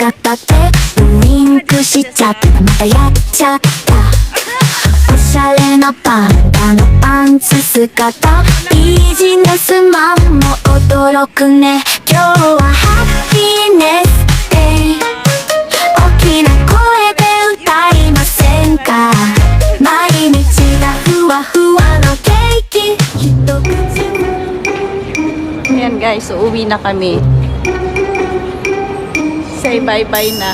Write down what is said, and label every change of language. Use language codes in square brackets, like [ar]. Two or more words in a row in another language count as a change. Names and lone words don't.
[ja] 片手ウインクしちゃったまたやっちゃったおしゃれなパンダのパンツ姿ビジネスマンも驚くね今日はハッピーネスデイ大きな声で歌いませんか毎日がふわふわのケーキ一口 [tl] Ayan guys, uuwi na kami. Say bye-bye na.